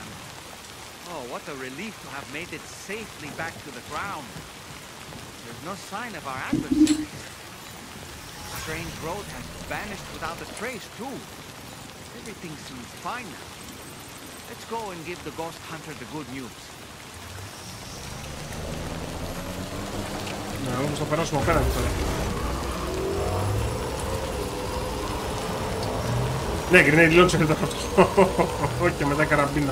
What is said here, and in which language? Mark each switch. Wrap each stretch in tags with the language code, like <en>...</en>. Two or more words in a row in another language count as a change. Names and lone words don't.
<en>Oh, what a relief to have made it safely back to the ground. There's no sign of our adversaries. The strange road has vanished without a trace, too. Everything seems fine now. Let's go and give the ghost hunter the good news.</en> <el>Να, όμως θα περάσουμε απέναντι τώρα. Ναι,</el> <en>grenade launcher</en> <el>ήταν αυτό. Και μετά καραμπίνα.</el>